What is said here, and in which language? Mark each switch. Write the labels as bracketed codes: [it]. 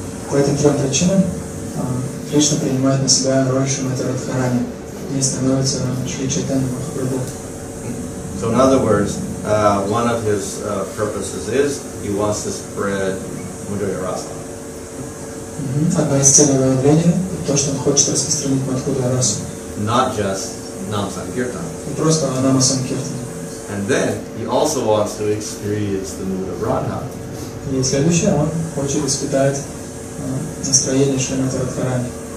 [ru] По этим трем причинам Кришна принимает на себя роль Шримати Радхарани и становится Шри Чайтаньей Махапрабху. [en] So in other words, one of his purposes is he wants to spread Madhurya Rasa. [ru] Одна из целей его явления – то, что он хочет распространить Мадхурья расу. [en] Not just Nam Sankirtan. [ru] Не просто Нама Санкиртан. [en] And then he also wants to experience the mood of Radha. [ru] И следующее, он хочет испытать настроение Шримати Радхарани.